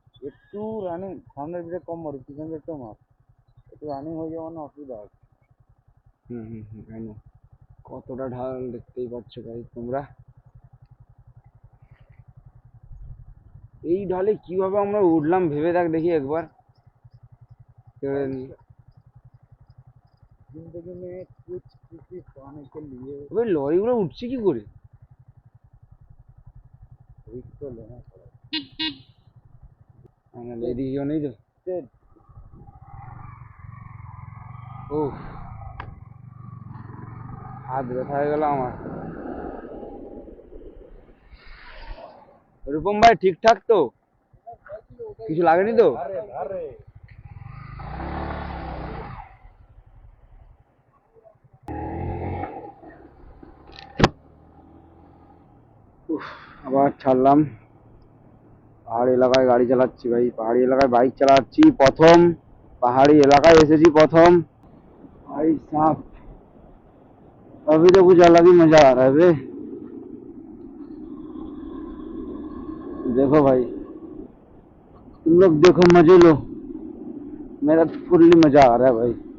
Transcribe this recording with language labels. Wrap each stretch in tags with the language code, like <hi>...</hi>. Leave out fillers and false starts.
<bn>একটু রানিং সামনের ব্রেক কম মারু, পিছন ব্রেকটাও মার, একটু রানিং হয়ে যাওয়ার না অসুবিধা আছে।</bn> <en>I know.</en> <bn>কতটা ঢাল দেখতেই পাচ্ছ ভাই তোমরা। এই ঢালে কিভাবে আমরা উঠলাম ভেবে দেখ দেখি একবার।</bn> <hi>जिंदगी में कुछ किसी पाने के लिए</hi> <bn>ওই লরিগুলো উঠছে কি করে?</bn> <hi>রিস্ক তো लेना पड़ेगा।</hi> <bn>এদিকেও নেই তো। ও হাত ব্যথা হয়ে গেল আমার। রূপম ভাই ঠিকঠাক তো, কিছু লাগেনি তো? আবার ছাড়লাম, পাহাড়ি এলাকায় গাড়ি চালাচ্ছি ভাই, পাহাড়ি এলাকায় বাইক চালাচ্ছি প্রথম, পাহাড়ি এলাকায় এসেছি প্রথম</bn> <hi>भाई साहब। अभी तो कुछ अलग ही मजा आ रहा है बे। देखो भाई, तुम लोग देखो, मजे लो, मेरा फुल्ली मजा आ रहा है भाई।</hi>